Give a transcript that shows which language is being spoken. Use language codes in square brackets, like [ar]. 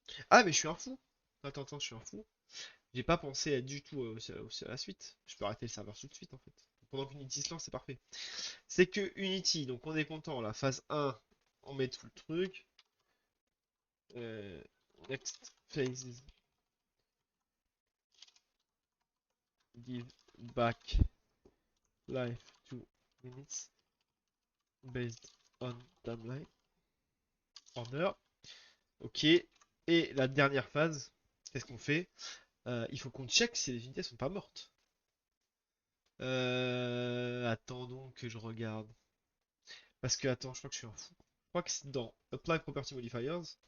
[fr] Ah, mais je suis un fou! Attends, je suis un fou. J'ai pas pensé du tout à la suite. Je peux arrêter le serveur tout de suite en fait. Pendant qu'Unity se lance, c'est parfait. C'est que Unity, donc on est content. La phase 1, on met tout le truc. Euh, [en] Next phases give back life to minutes based on timeline order. [fr] Ok. Et la dernière phase, qu'est-ce qu'on fait? Il faut qu'on check si les unités sont pas mortes. Attendons que je regarde. Parce que, attends, je crois que je suis un fou. Je crois que c'est dans Apply Property Modifiers.